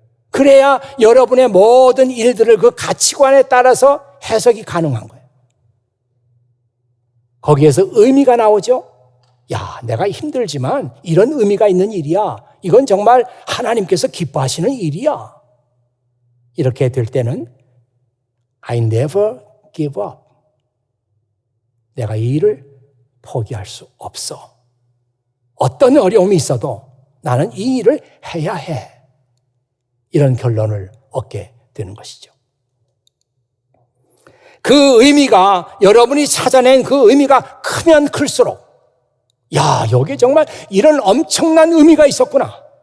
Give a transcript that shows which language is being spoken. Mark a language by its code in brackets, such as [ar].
[ko] 그래야 여러분의 모든 일들을 그 가치관에 따라서 해석이 가능한 거예요. 거기에서 의미가 나오죠. 야, 내가 힘들지만 이런 의미가 있는 일이야. 이건 정말 하나님께서 기뻐하시는 일이야. 이렇게 될 때는 [en] I never give up. [ko] 내가 이 일을 포기할 수 없어. 어떤 어려움이 있어도 나는 이 일을 해야 해. 이런 결론을 얻게 되는 것이죠. 그 의미가 여러분이 찾아낸 그 의미가 크면 클수록 야, 여기에 정말 이런 엄청난 의미가 있었구나.